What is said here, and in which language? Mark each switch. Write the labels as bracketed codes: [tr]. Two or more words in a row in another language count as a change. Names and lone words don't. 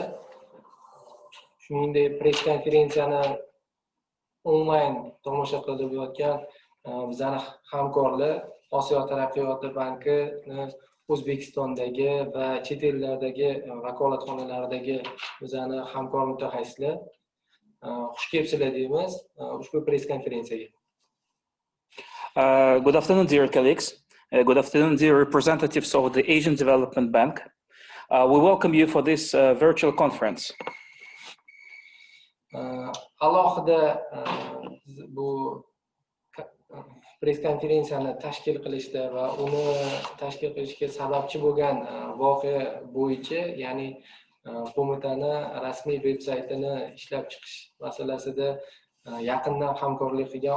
[uz] Shuningdek, press konferensiyani onlayn tomosha qilib o'tgan bizning hamkorlar Osiyo taraqqiyot bankini O'zbekistondagi va chet ellardagi vakolatxonalaridagi bizning hamkor mutaxassislar xush kelibsizlar deymiz ushbu press konferensiyaga. [en] Good afternoon, dear colleagues. Good afternoon, dear representatives of the Asian Development Bank. We welcome you for this virtual conference. [uz] Alohida bu press konferensiyani tashkil qilishda va uni tashkil qilishga sababchi bo'lgan voqea bo'yicha, ya'ni qo'mitani rasmiy veb-saytini ishlab chiqish masalasida yaqindan hamkorlik qilgan